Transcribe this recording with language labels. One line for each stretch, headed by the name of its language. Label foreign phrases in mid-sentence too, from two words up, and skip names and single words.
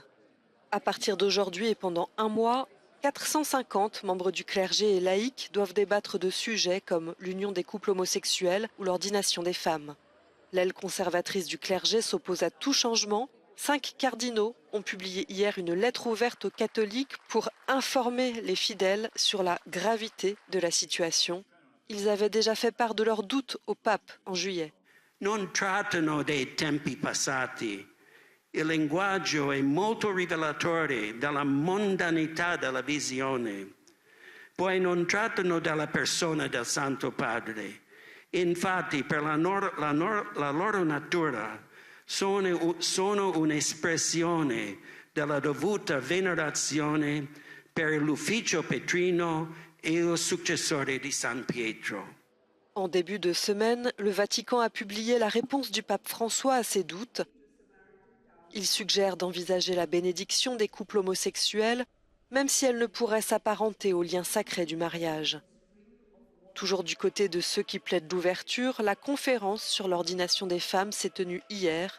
French: À partir d'aujourd'hui et pendant un mois, 450 membres du clergé et laïcs doivent débattre de sujets comme l'union des couples homosexuels ou l'ordination des femmes. L'aile conservatrice du clergé s'oppose à tout changement. 5 cardinaux ont publié hier une lettre ouverte aux catholiques pour informer les fidèles sur la gravité de la situation. Ils avaient déjà fait part de leurs doutes au pape en juillet.
Italian: Non trattano dei tempi passati. Il linguaggio è molto rivelatore della mondanità della visione. Poi non trattano della persona del Santo Padre. Infatti, per la loro natura, sono un'espressione della dovuta venerazione per l'ufficio petrino e il successore di San Pietro.
French: En début de semaine, le Vatican a publié la réponse du pape François à ses doutes. Il suggère d'envisager la bénédiction des couples homosexuels, même si elle ne pourrait s'apparenter au lien sacré du mariage. Toujours du côté de ceux qui plaident l'ouverture, la conférence sur l'ordination des femmes s'est tenue hier.